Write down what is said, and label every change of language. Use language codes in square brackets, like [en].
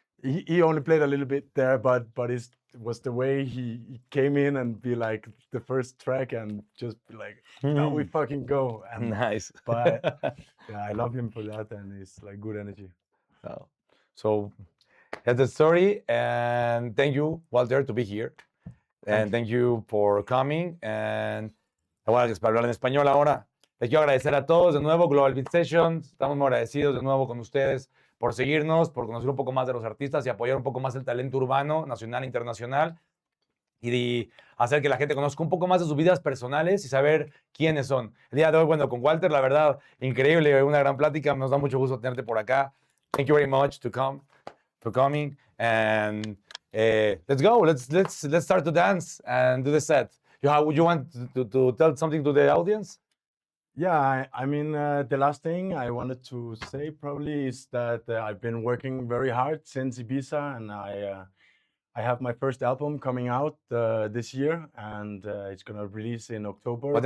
[en] He only played a little bit there, but it was the way he came in and be like the first track and just be like, "Now we fucking go." And, Nice. But yeah, I love him for that, and it's like good energy. Oh. So that's the story, and thank you, Walther, to be here. And thank you for coming. [es] And bueno, para hablar en español ahora, les quiero agradecer a todos de nuevo, Global Beat Sessions. Estamos muy agradecidos de nuevo con ustedes por seguirnos, por conocer un poco más de los artistas y apoyar un poco más el talento urbano, nacional e internacional, y de hacer que la gente conozca un poco más de sus vidas personales y saber quiénes son. El día de hoy, bueno, con Walther, la verdad, increíble, una gran plática. Nos da mucho gusto tenerte por acá. [en] Thank you very much for coming. And let's go. Let's start to dance and do the set. You want to tell something to the audience? Yeah, I mean, the last thing I wanted to say probably is that I've been working very hard since Ibiza, and I have my first album coming out this year, and it's gonna release in October.